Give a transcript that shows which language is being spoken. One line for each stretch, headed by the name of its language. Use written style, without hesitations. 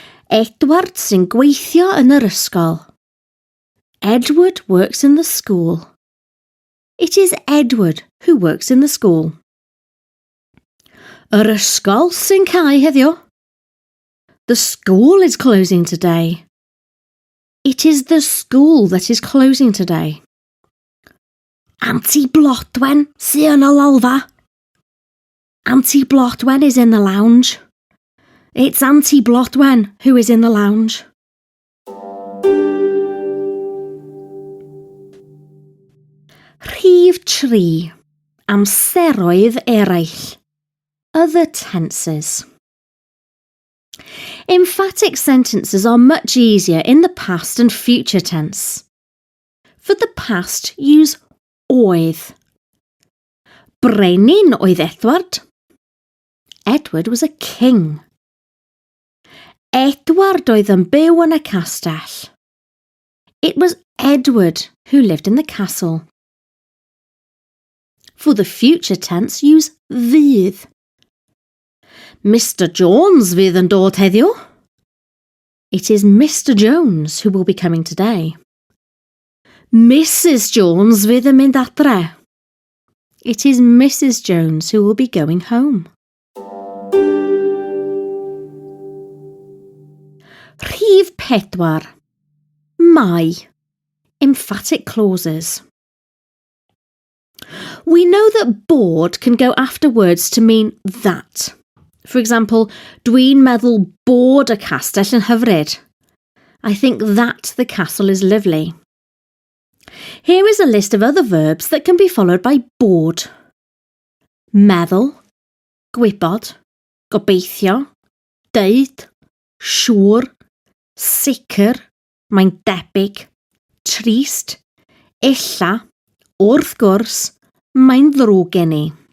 Welsh: Edward sy'n gweithio yn yr ysgol.
English: Edward works in the school. It is Edward who works in the school.
Welsh: Yr ysgol sy'n cau heddiw.
English: The school is closing today. It is the school that is closing today.
Welsh: Auntie Blodwen sy'n y lolfa.
English: Auntie Blodwen is in the lounge. It's Auntie Blodwen who is in the lounge.
Welsh: Rhif 3. Amseroedd eraill.
English: Other tenses. Emphatic sentences are much easier in the past and future tense. For the past, use oedd.
Welsh: Brenin oedd Edward.
English: Edward was a king.
Welsh: Edward oedd yn byw yn y castell.
English: It was Edward who lived in the castle. For the future tense, use fydd. Mr.
Welsh: Jones fydd yn dod heddiw.
English: It is Mr. Jones who will be coming today. Mrs.
Welsh: Jones fydd yn mynd adre.
English: It is Mrs. Jones who will be going home.
Welsh: Rhif 4. Mai.
English: Emphatic clauses. We know that bod can go after words to mean that. For example,
Welsh: dwi'n meddwl bod y castell yn hyfryd.
English: I think that the castle is lovely. Here is a list of other verbs that can be followed by bod.
Welsh: Meddwl, gwybod, gobeithio, deud, siŵr, sicr, mae'n debyg, trist, illa, wrth gwrs, mae'n ddrwg gen i.